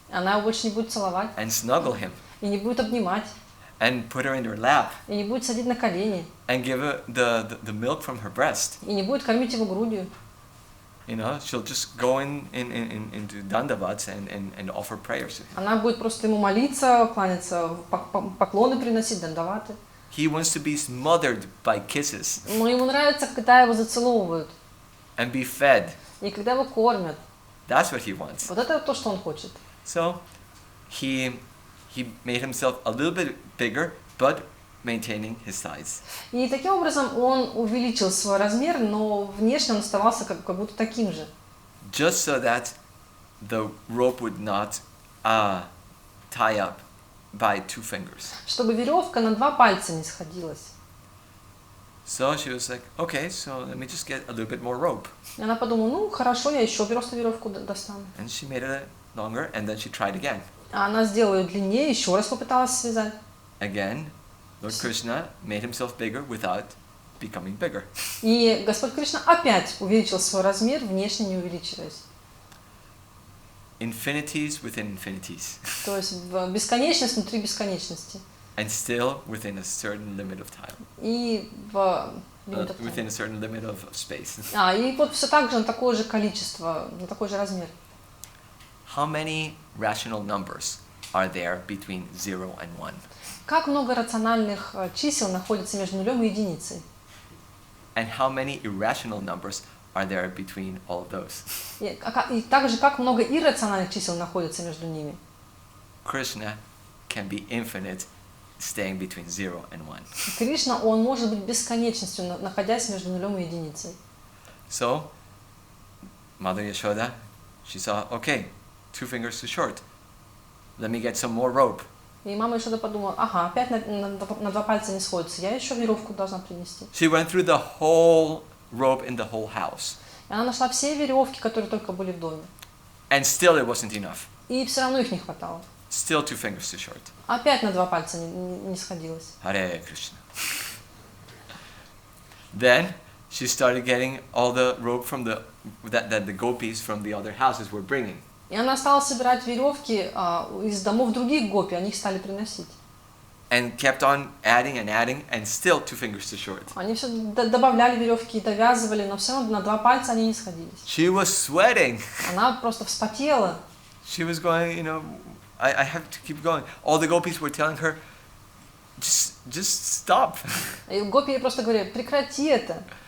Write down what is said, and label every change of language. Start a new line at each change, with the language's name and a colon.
Russian: Она его больше не будет целовать.
English: And snuggle him.
Russian: И не будет обнимать.
English: And put her in her lap.
Russian: И не будет садить на колени.
English: And give her the milk from her breast.
Russian: И не будет кормить его грудью.
English: She'll just go into dandavats and offer prayers.
Russian: Она будет просто ему молиться, кланяться, поклоны приносить, дандаваты.
English: He wants to be smothered by kisses.
Russian: Но ему нравится, когда его зацеловывают.
English: And be fed.
Russian: И когда его кормят.
English: That's what he wants.
Russian: Вот это то, что он хочет.
English: So, he made himself a little bit bigger, but maintaining his size.
Russian: И таким образом он увеличил свой размер, но внешне он оставался как будто таким же.
English: Just so that the rope would not tie up by 2 fingers.
Russian: Чтобы веревка на 2 пальца не сходилась.
English: So she was like, okay, so let me just get a little bit more rope.
Russian: И она подумала, хорошо, я еще просто веревку достану.
English: And she made it longer, and then she tried again.
Russian: А она сделала ее длиннее, еще раз попыталась связать.
English: Again, Lord Krishna made himself bigger without becoming bigger.
Russian: И Господь Кришна опять увеличил свой размер, внешне не увеличиваясь.
English: Infinities within infinities.
Russian: То есть бесконечность внутри бесконечности.
English: And still within a certain limit of time.
Russian: И
English: within a certain limit of space.
Russian: И вот все так же на такое же количество, на такой же размер.
English: How many rational numbers are there between 0 and 1?
Russian: Как много рациональных чисел находится между нулем и единицей?
English: And how many irrational numbers are there between all of those?
Russian: И также как много иррациональных чисел находится между ними?
English: Krishna can be infinite, staying between 0 and 1.
Russian: Кришна, он может быть бесконечностью, находясь между нулем и единицей.
English: So, Mother Yashoda, she saw, okay, 2 fingers too short. Let me get some more rope.
Russian: И мама Йошода подумала, опять на 2 пальца не сходится, я еще веревку должна принести.
English: She went through the whole rope in the whole house.
Russian: И она нашла все веревки, которые только были в доме.
English: And still it wasn't enough.
Russian: И все равно их не хватало.
English: Still 2 fingers too short.
Russian: Опять на 2 пальца не сходилось.
English: Hare Krishna. Then she started getting all the rope from that the gopis from the other houses were bringing.
Russian: И она стала собирать веревки из домов других гопи, они их стали приносить.
English: And kept on adding, and still 2 fingers too short.
Russian: Они все добавляли веревки и довязывали, но все равно на 2 пальца они не сходились.
English: She was sweating.
Russian: Она просто вспотела.
English: She was going, I have to keep going. All the gopis were telling her, just stop.
Russian: И гопи ей просто говорили, прекрати это.